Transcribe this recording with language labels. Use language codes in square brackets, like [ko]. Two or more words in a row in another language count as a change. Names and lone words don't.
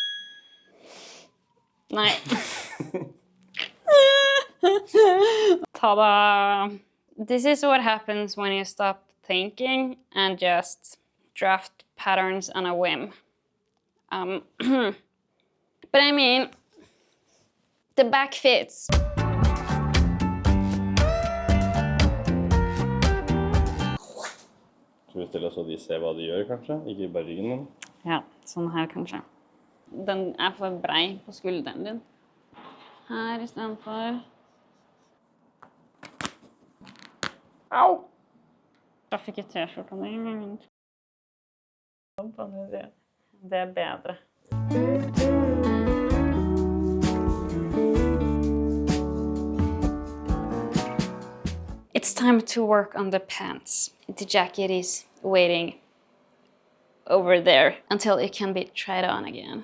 [en] Nice. Ta-da! This is what happens when you stop thinking and just draft patterns on a whim. But I mean, the back fits. [no] Skal vi stille oss så de ser hva de gjør, kanskje? Ikke bare ryggen din? Ja, sånn her kanskje. Den er for brei på skulderen din. Her I stedet for. Au! Da fikk jeg t-skjorta din. Det bedre. [en] It's time to work on the pants. The jacket is waiting over there until it can be tried on again.